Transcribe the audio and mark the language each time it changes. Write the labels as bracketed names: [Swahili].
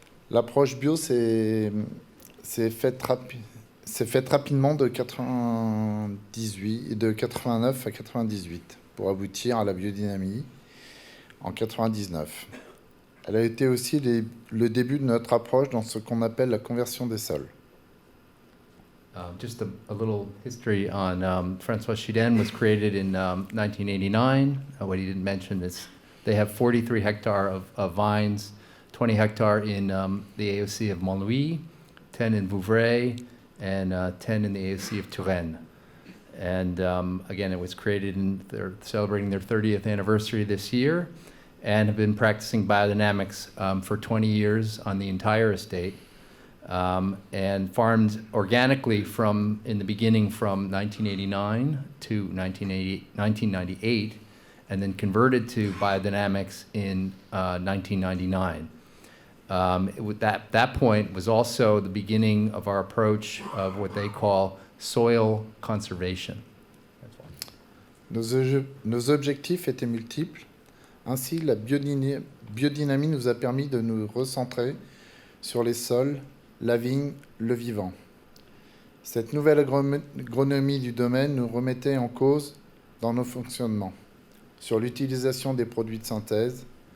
[French] L'approche bio s'est faite rapidement de 89 à 98 pour aboutir à la biodynamie en 99. Elle a été aussi le début de notre approche dans ce qu'on appelle la conversion des sols. [English] Just a little history on François Chidaine was created in 1989. What he didn't mention is they have 43 hectares of vines, 20 hectares in the AOC of Montlouis, 10 in Vouvray, and 10 in the AOC of Touraine. And again, it was created they're celebrating their 30th anniversary this year and have been practicing biodynamics for 20 years on the entire estate. And farmed organically in the beginning from 1989 to 1998, and then converted to biodynamics in 1999. That point was also the beginning of our approach of what they call soil conservation. [French] Nos objectifs étaient multiples. Ainsi, la biodynamie nous a permis de nous recentrer sur les sols, la vigne, le vivant. Cette nouvelle agronomie du domaine nous remettait en cause dans nos fonctionnements, sur l'utilisation des produits de synthèse.